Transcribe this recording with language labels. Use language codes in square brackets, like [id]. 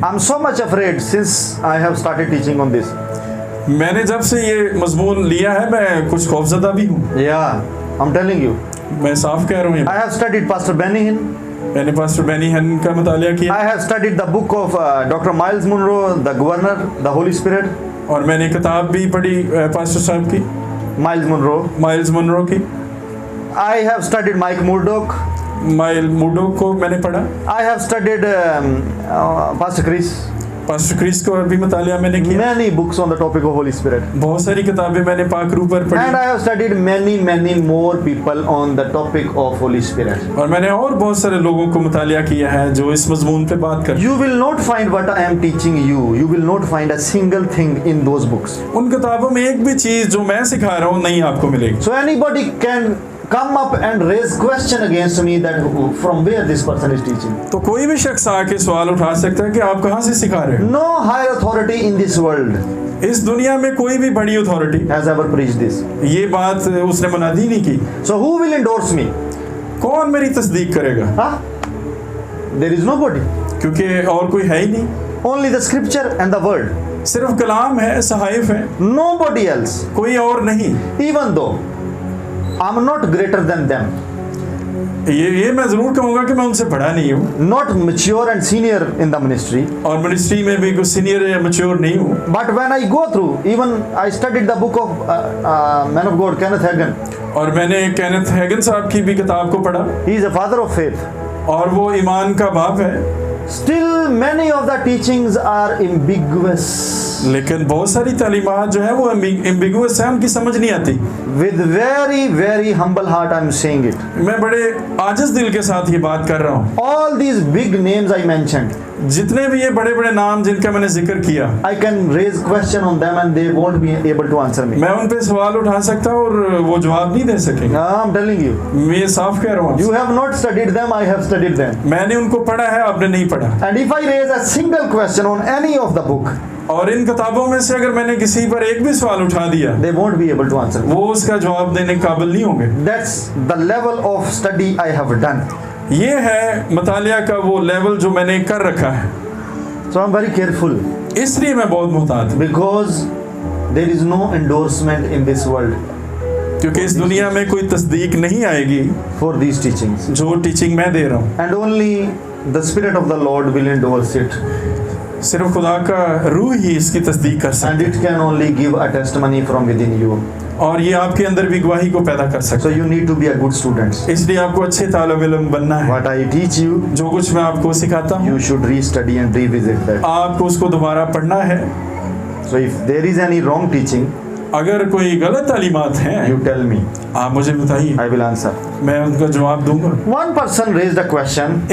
[en] I'm so much afraid since I have started teaching on this. [hi] मैंने जब से ये मजमून लिया है मैं कुछ खौफजदा भी हूँ। [en] Yeah, I'm telling you. [hi] मैं साफ कह रहा हूँ, [en] I have studied Pastor Benny Hinn. [hi] मैंने पास्टर बेनी हन का मुतालिया किया [en] I have studied the book of Dr. Miles Monroe, The Governor, The Holy Spirit. [hi] और मैंने किताब भी पढ़ी पास्टर साहब की, [en] Miles Monroe. [hi] माइल्स मनरो की। [en] I have studied Mike Murdoch. [hi] Mile मुडो को मैंने पढ़ा, [en] I have studied Pastor Chris. [hi] Pastor Chris को भी मुतालिया मैंने किया। [en] Many books on the topic of Holy Spirit. [hi] बहुत सारी किताबें मैंने पाकरू पर [en] And [hi] पढ़ी [en] I have studied many more people on the topic of Holy Spirit. [hi] और मैंने और बहुत सारे लोगों को मुतालिया किया है जो इस मजमून पे बात कर। [en] You will not find what I am teaching you. You will not find a single thing in those books. [hi] उन किताबों में एक भी चीज जो मैं सिखा रहा हूँ नहीं आपको मिलेगी। [en] So anybody can come up and raise question against me that from where this person is teaching. [hi] तो कोई भी शख्स आके सवाल उठा सकता है कि आप कहाँ से सिखा रहे हो। [en] No higher authority in this world [hi] इस दुनिया में कोई भी बड़ी authority [en] has ever preached this. [hi] ये बात उसने मुनादी नहीं की। [en] So who will endorse me? [hi] कौन मेरी तस्दीक करेगा? [en] Huh? There is nobody. [hi] क्योंकि और कोई है ही नहीं, [en] Only the scripture and the word. [hi] सिर्फ कलाम है, सहाइफ है, [en] Nobody else. [hi] कोई और नहीं। [en] Even though I'm not greater than them. [hi] ये मैं जरूर कहूँगा कि मैं उनसे बड़ा नहीं हूँ [en] Not mature and senior in the ministry. [hi] और मिनिस्ट्री में भी कोई सीनियर या मैच्योर नहीं हूँ। [en] But when I go through, even I studied the book of man of God, Kenneth Hagin. [hi] और मैंने केनेथ हैगन साहब की भी किताब को पढ़ा [en] He is a father of faith. [hi] और वो ईमान का बाप है। [en] Still, many of the teachings are ambiguous. [hi] लेकिन बहुत सारी तालीमात जो है वो एम्बिगुअस है, उनकी समझ नहीं आती। [en] With very humble heart, I'm saying it. [hi] मैं बड़े आजिज़ दिल के साथ ये बात कर रहा हूँ। [en] All these big names I mentioned, [hi] जितने भी ये बड़े बड़े नाम जिनका मैंने जिक्र किया, [en] I can raise question on them and they won't be able to answer me. [hi] मैं उन पे सवाल उठा सकता हूँ और वो जवाब नहीं दे सकेंगे। [en] I'm telling you. [hi] मैं ये साफ कह रहा हूँ, [en] You have not studied them, I have studied them. [hi] मैंने उनको पढ़ा है, आपने नहीं पढ़ा। [en] And if I raise a single question on any of the book, [hi] और इन किताबों में से अगर मैंने किसी पर एक भी सवाल उठा दिया, [en] they won't be able to answer. [hi] वो उसका जवाब देने के काबिल नहीं होंगे। [en] That's the level of study I have done. [hi] ये है मुतालिया का वो लेवल जो मैंने कर रखा है, [en] So I'm very careful [hi] इसलिए मैं बहुत मुहतात हूँ, [en] because there is no endorsement in this world [hi] क्योंकि इस दुनिया में कोई तस्दीक नहीं आएगी [en] for these teachings. [hi] जो टीचिंग मैं दे रहा हूँ। [en] And only the Spirit of the Lord will endorse it. [hi] सिर्फ खुदा का रूह ही इसकी तस्दीक कर सकता [en] And it can only give a testimony from within you. [hi] है और ये आपके अंदर भी गवाही को पैदा कर सकता [en] So you need to be a good student. [hi] है। इसलिए आपको अच्छे तालिब इल्म बनना है। [en] What I teach you, [hi] जो कुछ मैं आपको सिखाता हूँ, [en] you should re-study and revisit that. [hi] आपको उसको दोबारा पढ़ना है। [en] So if there is any wrong teaching, [hi] अगर कोई गलत तालीमात हैं, [en] you tell me. [hi] आप मुझे बताइए, [en] I will answer. [hi] मैं उनका जवाब दूंगा। [en] One person raised a question